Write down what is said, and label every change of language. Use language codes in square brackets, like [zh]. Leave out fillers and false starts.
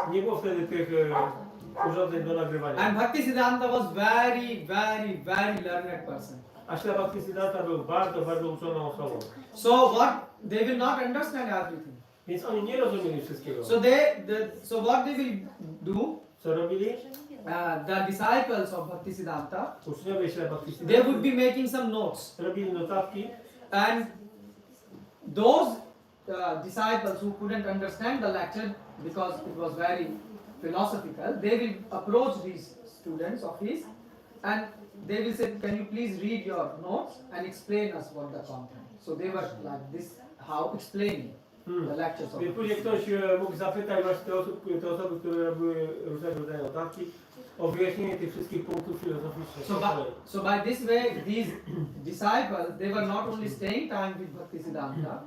[pl] nie było wtedy tych urządzeń do nagrywania. [en] And Bhaktisiddhanta was very, very, very learned person. [pl] A Srila Bhaktisiddhanta był bardzo, bardzo uczoną osobą. [en] So what? They will not understand everything. [pl] Więc oni nie rozumieli wszystkiego. [en] So what they will do? [pl] Co robili? [en] The disciples of Bhaktisiddhanta, [pl] Uczniowie Srila [en] they [pl] Bhaktisiddhanty [en] would be making some notes, [pl] robili notatki, [en] and those disciples who couldn't understand the lecture because it was very philosophical, they will approach these students of his, and they will say, "Can you please read your notes and explain us what the content?" So they were like this, how explaining the lectures of [pl] Więc później ktoś mógł zapytać właśnie te osoby, które robiły różnego rodzaju notatki, o wyjaśnienie tych wszystkich punktów filozoficznych. [en] So by this way, these disciples, they were not only staying time with Bhaktisiddhanta,